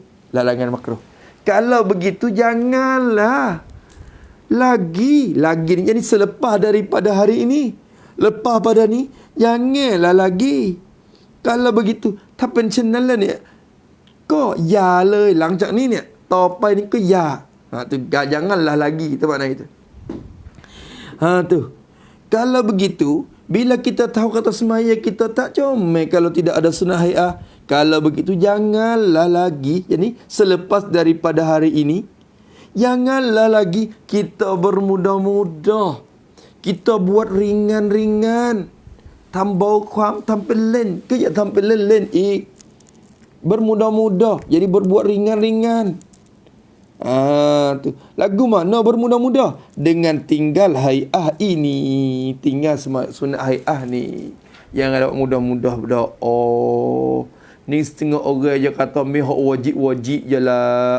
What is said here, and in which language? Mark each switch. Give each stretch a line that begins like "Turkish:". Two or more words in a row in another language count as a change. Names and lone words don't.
Malay: Larangan makruh. Kalau begitu, janganlah lagi ni. Jadi selepas daripada hari ini. Lepas pada ni, janganlah lagi. Kalau begitu, tak pencenalah ni. Kau ya le lang
Thai: จากนี้เนี่ยต่อไปนี่ก็ ya.
Malay: Tu janganlah lagi tu makna itu. Tu. Kalau begitu, bila kita tahu kata semaya kita tak comel kalau tidak ada sunnah hai'ah. Kalau begitu janganlah lagi, yakni selepas daripada hari ini, janganlah lagi kita bermudah-mudah. Kita buat ringan-ringan.
Thai: Tambah ความทำเป็นเล่นก็อย่าทำเป็นเล่นๆอีก
Malay: bermudah-mudah, jadi berbuat ringan-ringan. Tu. Lagu mana bermudah-mudah? Dengan tinggal hai'ah ini. Tinggal sunat hai'ah ni. Yang ada mudah-mudah dah. Ni setengah orang je kata mihak wajib-wajib je lah.